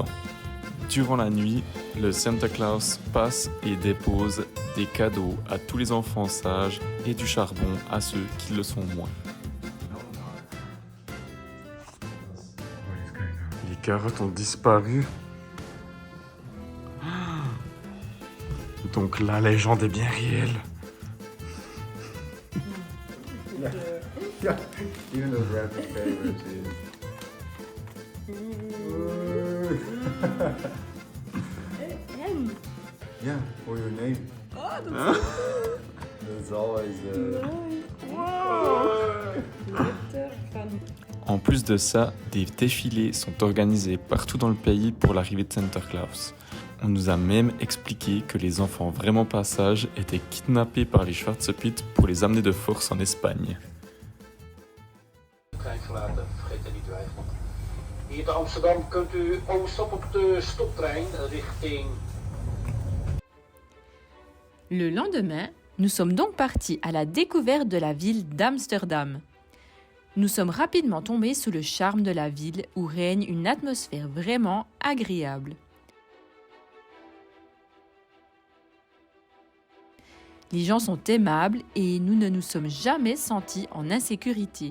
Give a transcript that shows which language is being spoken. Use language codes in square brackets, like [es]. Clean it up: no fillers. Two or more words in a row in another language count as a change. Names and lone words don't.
[fr] Durant la nuit, le Santa Claus passe et dépose des cadeaux à tous les enfants sages et du charbon à ceux qui le sont moins. Les carottes ont disparu. Donc la légende est bien réelle. [en] Yeah, even those rapid favorites. Yeah, or your name. There's always [fr] En plus de ça, des défilés sont organisés partout dans le pays pour l'arrivée de Santa Claus. On nous a même expliqué que les enfants vraiment pas sages étaient kidnappés par les Schwarzebit pour les amener de force en Espagne. [nl] Vergeten, niet twijfelen. Hier te Amsterdam kunt u overstappen op de stoptrein richting... [fr] Le lendemain, nous sommes donc partis à la découverte de la ville d'Amsterdam. Nous sommes rapidement tombés sous le charme de la ville où règne une atmosphère vraiment agréable. Les gens sont aimables et nous ne nous sommes jamais sentis en insécurité.